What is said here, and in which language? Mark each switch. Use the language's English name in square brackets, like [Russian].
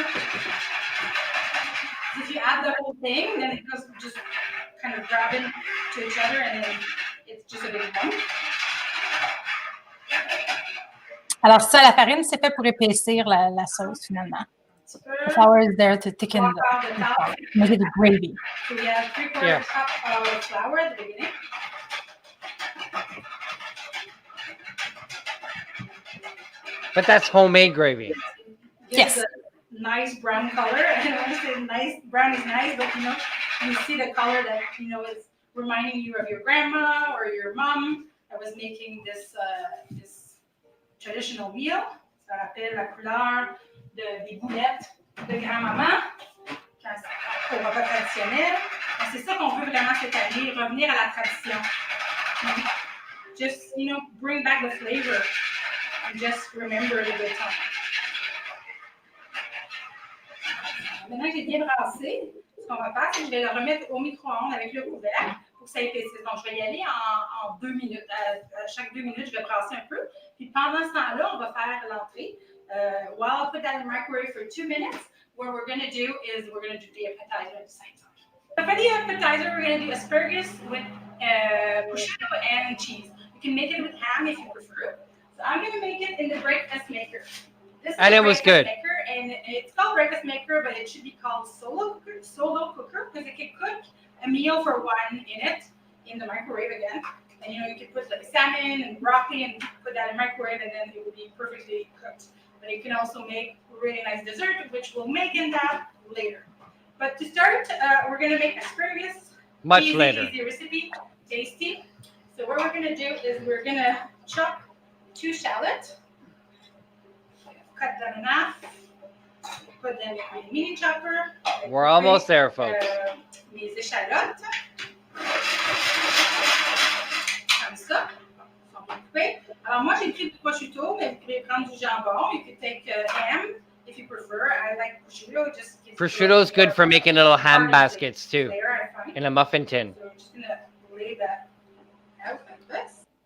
[English] If you add the whole thing, then it goes just kind of grabbing to each other, and then it's just a big lump. [French] Alors ça, la farine, c'est fait pour épaissir la sauce finalement. [English] The flour is there to thicken the make it a gravy. So we have 3/4 Yes. cup of flour at the beginning. But that's homemade gravy. Yes. Gives a nice brown color. I don't want to say nice, brown is nice, but you see the color that is reminding you of your grandma or your mom that was making this this traditional meal. [French] Ça rappelle la couleur des boulettes de grand-maman au repas traditionnel. C'est ça qu'on veut vraiment cette année, revenir à la tradition. [English] Just, bring back the flavor and just remember the good time. [French] Maintenant que j'ai bien brassé, ce qu'on va faire, c'est que je vais le remettre au micro-ondes avec le couvercle pour que ça épaississe. Donc, je vais y aller en 2 minutes. À chaque 2 minutes, je vais brasser un peu. Puis pendant ce temps-là, on va faire l'entrée. [English] While I'll put that in the microwave for 2 minutes, what we're going to do is we're going to do the appetizer at the same time. So for the appetizer, we're going to do asparagus with prosciutto and cheese. You can make it with ham if you prefer. So I'm going to make it in the breakfast maker. This is And the it was breakfast good. Maker, and it's called breakfast maker, but it should be called solo cooker, because it can cook a meal for one in it in the microwave again. And you can put like salmon and broccoli and put that in the microwave, and then it will be perfectly cooked. But you can also make really nice dessert, which we'll make in that later. But to start, we're going to make asparagus. Much easy, later. Easy recipe, tasty. So what we're going to do is we're going to chop 2 shallots. Cut them in half. Put them in a mini chopper. We're almost there, folks. [French] Mes échalotes. Comme ça. Sont bien coupées. Alors moi, j'ai pris du prosciutto, mais vous pouvez prendre du jambon. [English] You could take ham if you prefer. I like prosciutto. It just gives Prosciutto is good for making little ham baskets too, layer, I find. in a muffin tin. So we're just going to lay that out like this.